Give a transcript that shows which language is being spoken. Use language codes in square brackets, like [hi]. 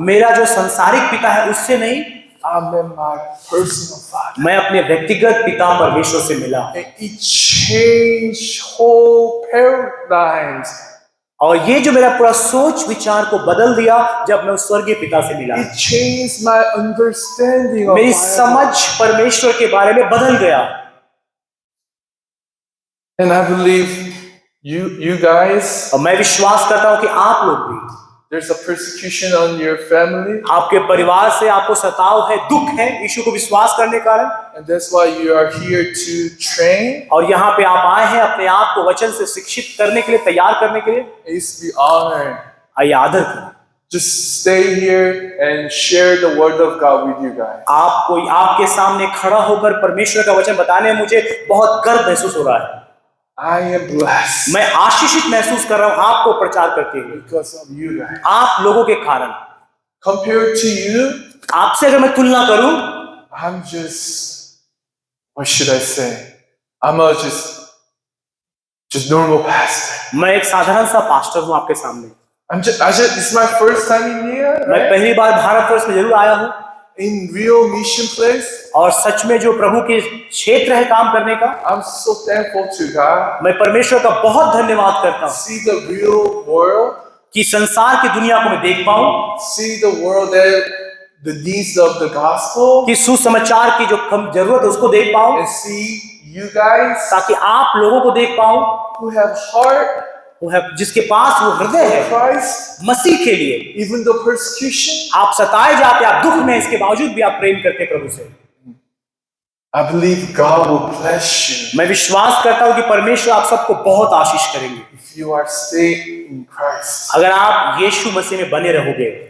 [hi] मेरा जो संसारिक पिता है उससे नहीं, [en] I met my personal father. [hi] मैं अपने व्यक्तिगत पिता परमेश्वर से मिला [en] And it changed whole paradigms. [hi] और ये जो मेरा पूरा सोच विचार को बदल दिया जब मैं उस स्वर्गीय पिता से मिला। [en] It changed my understanding of [hi] मेरी [en] Bible. [hi] समझ परमेश्वर के बारे में बदल गया। [en] And I believe you guys, [hi] और मैं विश्वास करता हूं कि आप लोग भी [en] there's a persecution on your family, [hi] आपके परिवार से आपको सताव है, दुख है यीशु को विश्वास करने के कारण, [en] and that's why you are here to train. [hi] और यहाँ पे आप आए हैं अपने आप को वचन से शिक्षित करने के लिए, तैयार करने के लिए। [en] It's be honored. [hi] आइए आदर करें। [en] Just stay here and share the word of God with you guys. [hi] आपको आपके सामने खड़ा होकर परमेश्वर का वचन बताने में मुझे बहुत गर्व महसूस हो रहा है। [en] I am blessed [hi] मैं आशीषित महसूस कर रहा हूँ आपको प्रचार करते हुए, [en] because of you guys. [hi] आप लोगों के कारण। [en] Compared to you, [hi] आपसे अगर मैं तुलना करूं, [en] I'm just, what should I say? I'm a just normal pastor. [hi] मैं एक साधारण सा पास्टर हूं आपके सामने। [en] It's my first time in here, [hi] मैं [en] right? [hi] पहली बार भारतवर्ष में जरूर आया हूं, [en] In real mission place. [hi] और सच में जो प्रभु के क्षेत्र है काम करने का, [en] I'm so thankful to God. [hi] मैं परमेश्वर का बहुत धन्यवाद करता हूं [en] See the real world. [hi] कि संसार की दुनिया को मैं देख पाऊं, [en] See the world that the needs of the gospel. [hi] कि सुसमाचार की जो कम जरूरत है उसको देख पाऊं, [en] And see you guys [hi] ताकि आप लोगों को देख पाऊं [en] who have heart [hi] वो है जिसके पास वो हृदय [en] for [hi] है [en] Christ. [hi] मसीह के लिए। [en] Even the persecution. [hi] आप सताए जाते, आप दुख में, इसके बावजूद भी आप प्रेम करते प्रभु से। [en] I believe God will bless you [hi] मैं विश्वास करता हूं कि परमेश्वर आप सबको बहुत आशीष करेंगे [en] if you are staying in Christ. [hi] अगर आप यीशु मसीह में बने रहोगे।